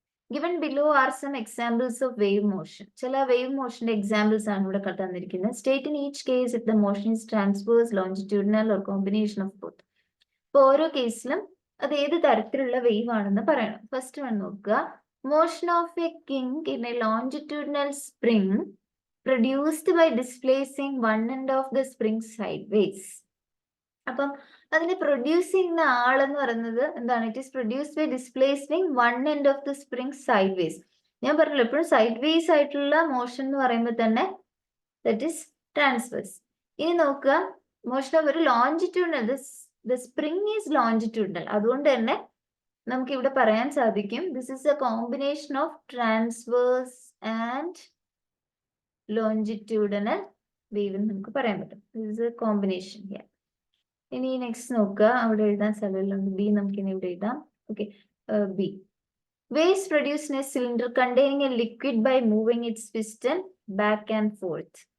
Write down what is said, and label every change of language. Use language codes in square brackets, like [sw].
[en] Given below are some examples of wave motion. [ml] ചില [en] wave motion examples [ml] ആണ് ഇവിടെ തന്നിരിക്കുന്നത്. [en] State in each case if the motion is transverse, longitudinal or combination of both. [ml] അപ്പോൾ ഓരോ കേസിലും അത് ഏത് തരത്തിലുള്ള വേവ് ആണെന്ന് പറയണം. [en] first one [ml] നോക്കുക. [en] Motion of a kink in a longitudinal spring produced by displacing one end of the spring sideways. [ml] അപ്പം അതിനെ പ്രൊഡ്യൂസ് ചെയ്യുന്ന ആളെന്ന് പറയുന്നത് എന്താണ്? [en] It is produced by displacing one end of the spring sideways. [ml] ഞാൻ പറഞ്ഞല്ലോ എപ്പോഴും സൈഡ് വേസ് ആയിട്ടുള്ള മോഷൻ എന്ന് പറയുമ്പോൾ തന്നെ [en] That is transverse. [ml] ഇനി നോക്കുക, [en] motion of [ml] ഒരു [en] Longitudinal, the spring is longitudinal. [ml] അതുകൊണ്ട് തന്നെ നമുക്ക് ഇവിടെ പറയാൻ സാധിക്കും [en] this is a combination of transverse and longitudinal wave [ml] എന്ന് നമുക്ക് പറയാൻ പറ്റും. [en] This is a combination here. [ml] ഇനി നെക്സ്റ്റ് നോക്കുക, അവിടെ എഴുതാൻ സ്ഥലമുണ്ട് ബി, നമുക്കിനി ഇവിടെ എഴുതാം. Okay, B. [en] Waves produced in a cylinder containing a liquid by moving its piston back and forth.